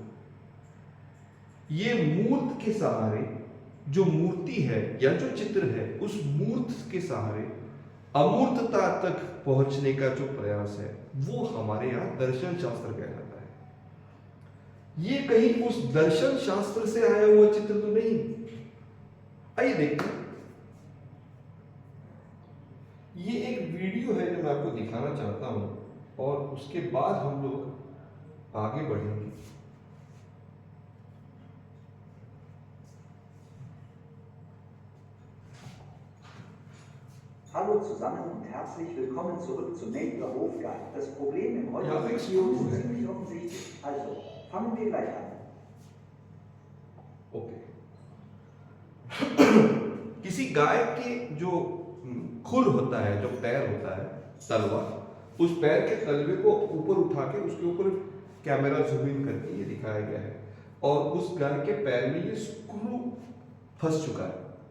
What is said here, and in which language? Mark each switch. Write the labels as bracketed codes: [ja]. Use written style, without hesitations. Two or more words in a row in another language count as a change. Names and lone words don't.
[hi] ये मूर्त के सहारे, जो मूर्ति है या जो चित्र है, उस मूर्त के सहारे अमूर्तता तक पहुंचने का जो प्रयास है, वो हमारे यहां दर्शन शास्त्र कहलाता है। ये कहीं उस दर्शन शास्त्र से आया हुआ चित्र तो नहीं। आइए देखते हैं, ये एक वीडियो है जो मैं आपको दिखाना चाहता हूं, और उसके बाद हम लोग आगे बढ़ेंगे। [de] Hallo zusammen und herzlich willkommen zurück zu Neighbor Hofgeist. Das Problem im heutigen Video ist ziemlich offensichtlich. Also, fangen wir gleich an. [hi] ओके। किसी गाय के जो खुर होता है, जो पैर होता है, तलवा, उस पैर के तलवे को ऊपर उठा के उसके ऊपर कैमरा [en] zoom in [hi] करके ये दिखाया गया है, और उस गाय के पैर में ये स्क्रू फंस चुका है।